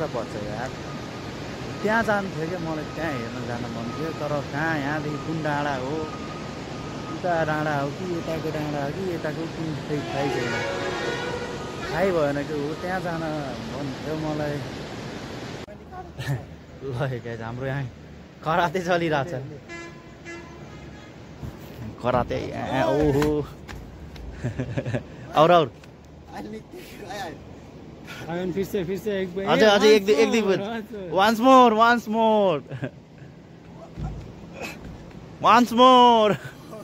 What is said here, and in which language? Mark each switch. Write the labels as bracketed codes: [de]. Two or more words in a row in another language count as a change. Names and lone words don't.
[ne] पर्छ यार त्यहाँ जानु थियो क्या मलाई त्यहाँ हेर्न जान मन थियो तर कहाँ यहाँदेखि कुन डाँडा हो उता डाँडा हो कि यताको डाँडा हो कि यताको कुन थाहै छैन थाहै भएन कि हो त्यहाँ जान मन थियो मलाई ल गाइज हाम्रो यहाँ कराते चलिरहेछ कराते ओहो और [hi] फिर से एक बार अजय एक दिन [en] once more